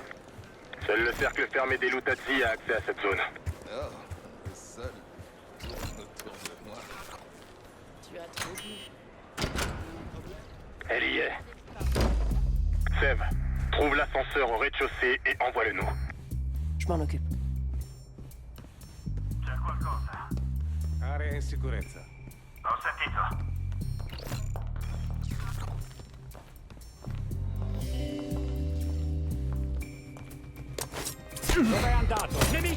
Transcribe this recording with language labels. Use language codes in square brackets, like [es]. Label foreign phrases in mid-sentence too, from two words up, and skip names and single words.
[fr] Seul le cercle fermé des Lutazzi a accès à cette zone. Oh, le seul tourne autour de moi. Tu as trop dit. Elle y est. Seb, trouve l'ascenseur au rez-de-chaussée et envoie-le-nous. Je m'en occupe. [it] C'è qualcosa. Area in sicurezza. Ho sentito. Dove è andato? Nemico!